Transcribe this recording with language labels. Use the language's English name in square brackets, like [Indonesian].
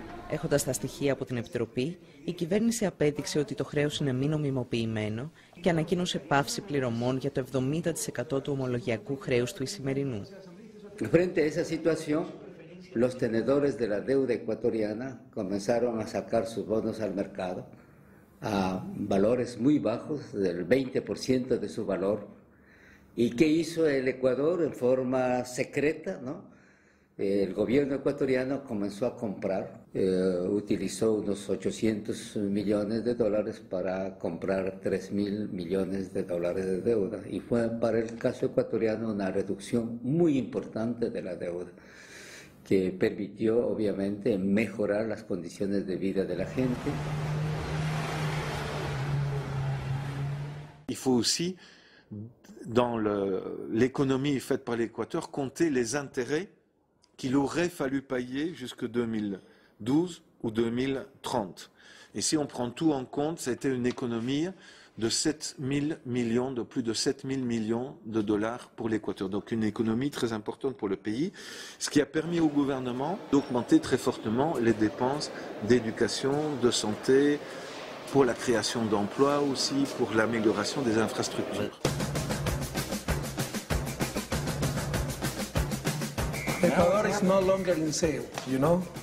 [Greek] Έχοντας τα στοιχεία από την Επιτροπή, η κυβέρνηση απέδειξε ότι το χρέος είναι μη νομιμοποιημένο και ανακοίνωσε πάυση πληρωμών για το 70% του ομολογιακού χρέους του Ισημερινού. [Spanish] Frente a esa situación, los tenedores de la deuda ecuatoriana comenzaron a sacar sus bonos al mercado a valores muy bajos, del 20% de su valor. ¿Y qué hizo el Ecuador en forma secreta, no? El gobierno ecuatoriano comenzó a comprar, utilizó unos 800 millones de dólares para comprar 3.000 millones de dólares de deuda. Y fue para el caso ecuatoriano una reducción muy importante de la deuda, que permitió obviamente mejorar las condiciones de vida de la gente. [French] Il faut aussi, dans l'économie faite par l'Équateur, compter les intérêts qu'il aurait fallu payer jusque 2012 ou 2030. Et si on prend tout en compte, ça a été une économie de 7 000 millions, de plus de 7 000 millions de dollars pour l'Équateur. Donc une économie très importante pour le pays, ce qui a permis au gouvernement d'augmenter très fortement les dépenses d'éducation, de santé, pour la création d'emplois aussi, pour l'amélioration des infrastructures. [English] Ecuador is no longer in sale, you know?